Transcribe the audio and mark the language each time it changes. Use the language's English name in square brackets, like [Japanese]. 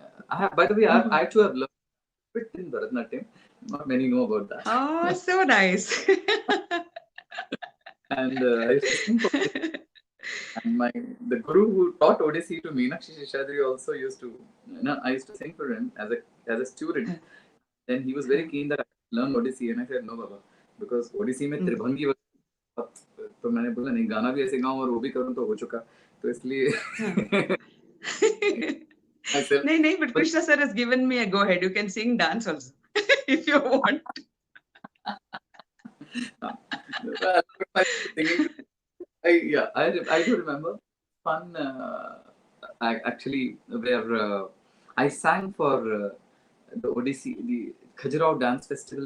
[English] I have, by the way, I too have learned a bit in Bharatanatyam. Not many know about Oh, that. so nice. And I used to sing for Odissi. And the guru who taught Odissi to Meenakshi Shishadri also used to, I used to sing for him as a student. Then he was very keen that I learn Odissi, and I said no, Baba, because [Hindi] Odissi में त्रिभंगी वगैरह, तो मैंने बोला नहीं, गाना भी ऐसे गाऊं और वो भी करूं तो हो चुका, तो इसलिए [English] myself. No, no, but But Krishna sir has given me a go ahead. You can sing dance also if you want. well, my singing, I do remember fun. Actually, where I sang for the Odissi, the Khajuraho Dance Festival.